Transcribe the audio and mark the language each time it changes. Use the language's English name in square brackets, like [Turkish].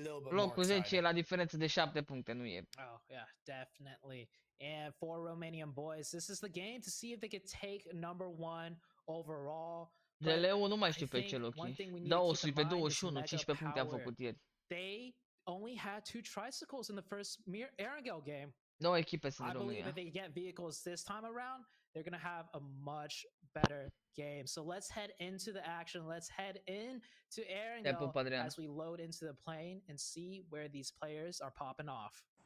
[Romanian] Locul 10 e la diferență de 7 puncte, nu e. [English] Oh, yeah, definitely. And for Romanian boys, this is the game to see if they could take number 1 overall. [Romanian] GL1 nu mai știu pe ce loc e. Da, 100 pe 21, 15 puncte a făcut ieri. [English] They only had 2 tricycles in the first Erangel game. [Romanian] 9 echipe sunt în România. [English] I believe if they get vehicles this time around, they're going to have a much better game. So let's head into the action. Let's head into Erangel as we load into the plane and see where these players are popping off.